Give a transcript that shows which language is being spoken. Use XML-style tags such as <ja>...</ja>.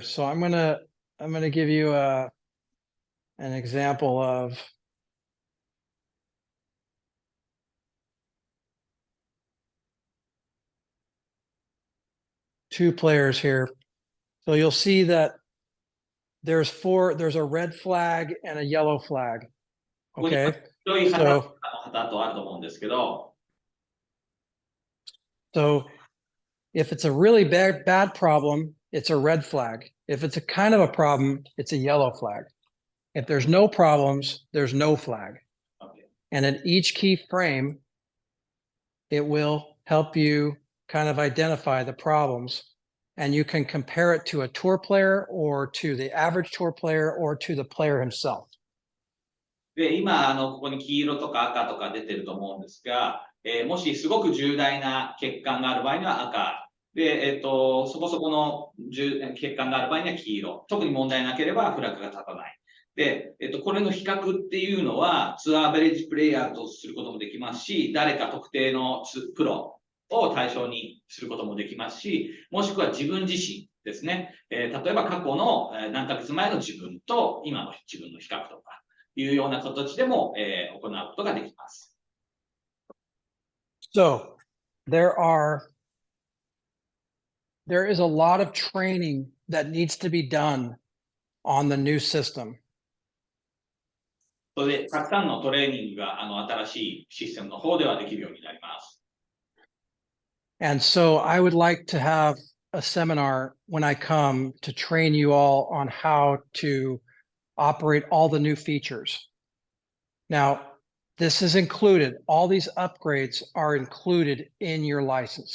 <en>So I'm gonna give you an example of two players here. So you'll see that there's a red flag and a yellow flag. Okay.</en> <ja>白い旗とあると思うんですけど、</ja> <en>So if it's a really bad problem, it's a red flag. If it's a kind of a problem, it's a yellow flag. If there's no problems, there's no flag. Okay. And at each key frame, it will help you kind of identify the problems. And you can compare it to a tour player or to the average tour player or to the player himself.</en> <ja>で、今、ここに黄色とか赤とか出てると思うんですが、もしすごく重大な欠陥がある場合には赤。で、そこそこの欠陥がある場合には黄色。特に問題なければフラッグが立たない。で、これの比較っていうのは、ツアーアベレージプレイヤーとすることもできますし、誰か特定のプロを対象にすることもできますし、もしくは自分自身ですね。例えば過去の何ヶ月前の自分と今の自分の比較とかいうような形でも、行うことができます。</ja> <en>So there is a lot of training that needs to be done on the new system.</en> <ja>それで、たくさんのトレーニングが新しいシステムの方ではできるようになります。</ja> <en>And so I would like to have a seminar when I come to train you all on how to operate all the new features. Now, this is included. All these upgrades are included in your license.</en>